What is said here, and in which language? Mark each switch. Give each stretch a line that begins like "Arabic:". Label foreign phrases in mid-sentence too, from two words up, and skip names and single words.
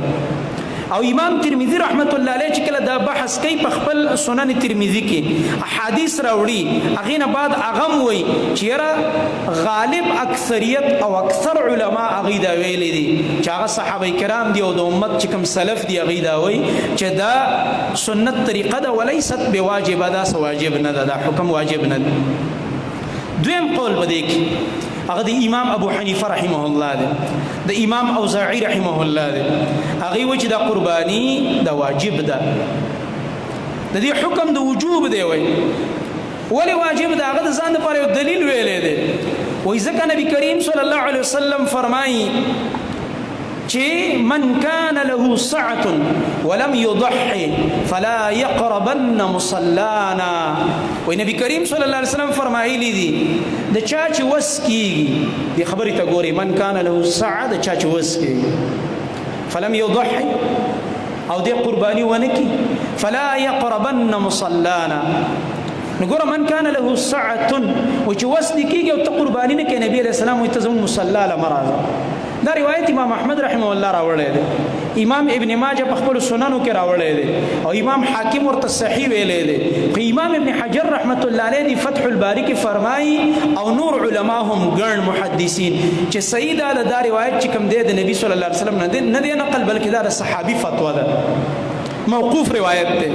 Pashto: او امام ترمذی
Arabic: رحمت الله علیه
Pashto: چې کله دا بحث کوي په خپل سنن ترمذی کې احادیث راوړي، هغه نه بعد اغم وای چې غالب اکثریت او اکثر علما هغه دا ویلي دي چې هغه صحابه کرام دي او د امت چې کوم سلف دي هغه دا وای چې دا سنت طریقه ده
Arabic: وليست بواجب،
Pashto: دا واجب نه ده، دا حکم واجب نه ده. دویم قول بده کې هغه د امام ابو حنیفه
Arabic: رحمه الله
Pashto: ده، د امام اوزاعی
Arabic: رحمه الله
Pashto: ده. هغه و چې دا قربانی دا واجب ده، د دې حکم د وجوب دی. ولی واجب ده؟ هغه د ځان لپاره یو دلیل ویلی دی. وایي ځکه نبی کریم
Arabic: صلی الله علیه وسلم
Pashto: فرمایي چې
Arabic: من كان له سعة ولم يضحي فلا يقربن مصلانا.
Pashto: وای نبی کریم
Arabic: صلی الله علیه وسلم
Pashto: فرمایلی دي د چا چې وس کیږي، د خبرې ته ګوري،
Arabic: من كان له سعة
Pashto: د چا چې وس کیږي
Arabic: فلم يضحي
Pashto: او د قربانی ونه کی
Arabic: فلا يقربن مصلانا.
Pashto: نګوره
Arabic: من كان له سعة
Pashto: او چې وس کیږي او ته قربانی نه کوي، نبی
Arabic: علیہ السلام
Pashto: وایي ته زموږ مصلا له مراد. دا روایت امام احمد
Arabic: رحمه الله
Pashto: راوړی دی، امام ابن ماجه په خپل سننو کې راوړی دی، او امام حاکم ورته صحیح ویلی دی. خو امام ابن حجر
Arabic: رحمت الله علیه
Pashto: دی فتح الباری کې فرمایي او نور علما هم ګڼ محدثین چې صحیح دا روایت چې کوم دی د نبی
Arabic: صلی الله علیه وسلم
Pashto: نه دی نقل، بلکې دا د صحابي فتوا ده، موقوف روایت دی.